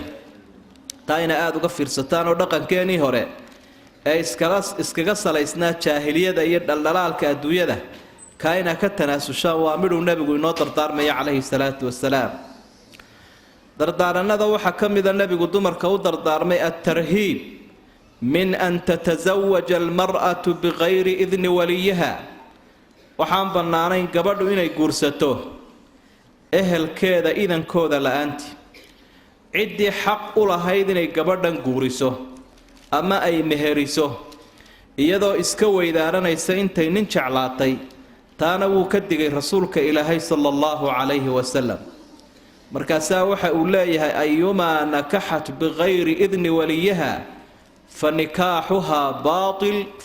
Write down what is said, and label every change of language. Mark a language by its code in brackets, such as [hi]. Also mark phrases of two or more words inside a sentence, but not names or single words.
[so] taa ina aada uga fiirsataan oo dhaqankeenii hore ee iskaga salaysnaa jaahiliyada iyo dhaldhalaalka adduunyada kaa inaa ka tanaasushaan waa midhuu nebigu inoo dardaarmaya [ar] عليه الصلاة والسلام. [so] dardaaranada waxa kamida nabigu dumarka u dardaarmay [ar] الترهيب من أن تتزوج المرأة بغير إذن [so] waliyaha waxaan banaanayn gabadhu inay guursato ehelkeeda idankooda la'aanti cidii xaq u lahayd inay gabadhan guuriso ama ay meheriso iyadoo iska weydaaranaysa intay nin jeclaatay taana wuu ka digay rasuulka ilaahay [ar] صلى الله عليه وسلم [so] markaasaa waxa uu leeyahay [ar] أيما نكحت بغير إذن وليها فنكاحها باطل